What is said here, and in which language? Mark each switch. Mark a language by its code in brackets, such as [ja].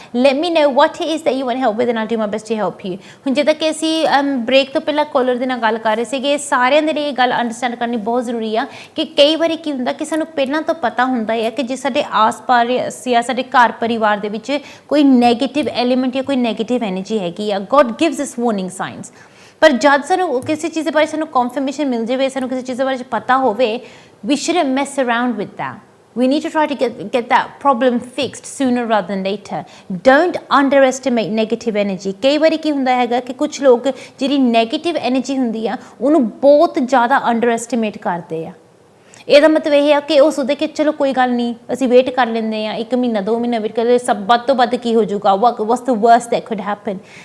[en] Let me know what is that you want help with and I'll do my best to help you. [pa] ਹੁਣ ਜਿੱਦਾਂ ਕਿ ਅਸੀਂ break ਤੋਂ ਪਹਿਲਾਂ collar ਦੇ ਨਾਲ ਗੱਲ ਕਰ ਰਹੇ ਸੀਗੇ, ਸਾਰਿਆਂ ਦੇ ਲਈ ਇਹ ਗੱਲ ਅੰਡਰਸਟੈਂਡ ਕਰਨੀ ਬਹੁਤ ਜ਼ਰੂਰੀ ਆ ਕਿ ਕਈ ਵਾਰੀ ਕੀ ਹੁੰਦਾ ਕਿ ਸਾਨੂੰ ਪਹਿਲਾਂ ਤੋਂ ਪਤਾ ਹੁੰਦਾ ਹੈ ਕਿ ਜੇ ਸਾਡੇ ਆਸ-ਪਾਸ ਜਾਂ ਸਾਡੇ ਘਰ ਪਰਿਵਾਰ ਦੇ ਵਿੱਚ ਕੋਈ ਨੈਗੇਟਿਵ ਐਲੀਮੈਂਟ ਜਾਂ ਕੋਈ ਨੈਗੇਟਿਵ ਐਨਰਜੀ ਹੈਗੀ ਆ, [en] God gives us warning signs. [pa] ਪਰ ਜਦ ਸਾਨੂੰ ਕਿਸੇ ਚੀਜ਼ ਦੇ ਬਾਰੇ ਸਾਨੂੰ ਕਨਫਰਮੇਸ਼ਨ ਮਿਲ ਜਾਵੇ, ਸਾਨੂੰ ਕਿਸੇ ਚੀਜ਼ ਦੇ ਬਾਰੇ ਪਤਾ ਹੋਵੇ, [en] we shouldn't mess around with that. We need to try to get that problem fixed sooner rather than later. Don't underestimate negative energy. [pa] ਕਈ ਵਾਰੀ ਕੀ ਹੁੰਦਾ ਹੈਗਾ ਕਿ ਕੁਝ ਲੋਕ ਜਿਹੜੀ ਨੈਗੇਟਿਵ ਐਨਰਜੀ ਹੁੰਦੀ ਆ ਉਹਨੂੰ ਬਹੁਤ ਜ਼ਿਆਦਾ ਅੰਡਰਐਸਟੀਮੇਟ ਕਰਦੇ ਆ। ਇਹਦਾ ਮਤਲਬ ਇਹ ਆ ਕਿ ਉਹ ਸੋਚਦੇ ਕਿ ਚਲੋ ਕੋਈ ਗੱਲ ਨਹੀਂ, ਅਸੀਂ ਵੇਟ ਕਰ ਲੈਂਦੇ ਹਾਂ, 1 ਮਹੀਨਾ 2 ਮਹੀਨਾ ਵੇਟ ਕਰਦੇ, ਸਭ ਵੱਧ ਤੋਂ ਵੱਧ ਕੀ ਹੋ ਜਾਊਗਾ, [en] what's the worst that could happen.